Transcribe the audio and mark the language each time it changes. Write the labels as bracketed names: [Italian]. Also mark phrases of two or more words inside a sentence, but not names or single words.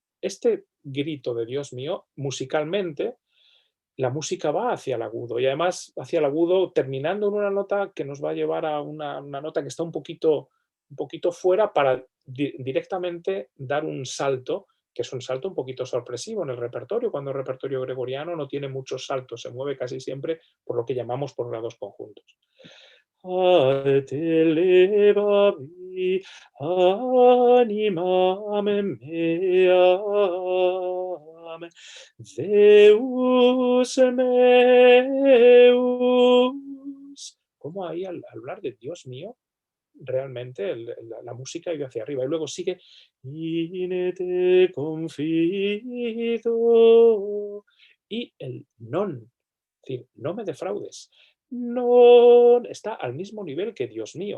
[Spanish] Este grito de Dios mío, musicalmente, la música va hacia el agudo y además hacia el agudo terminando en una nota que nos va a llevar a una nota que está un poquito fuera para directamente dar un salto que es un salto un poquito sorpresivo en el repertorio, cuando el repertorio gregoriano no tiene muchos saltos, se mueve casi siempre por lo que llamamos por grados conjuntos. [Latin] A te levavi, animam meam, Deus meus. [Spanish] ¿Cómo ahí al hablar de Dios mío, realmente la música iba hacia arriba? Y luego sigue, [Latin] in te confido. [Spanish] Y el non, es decir, no me defraudes. Non está al mismo nivel que Dios mío.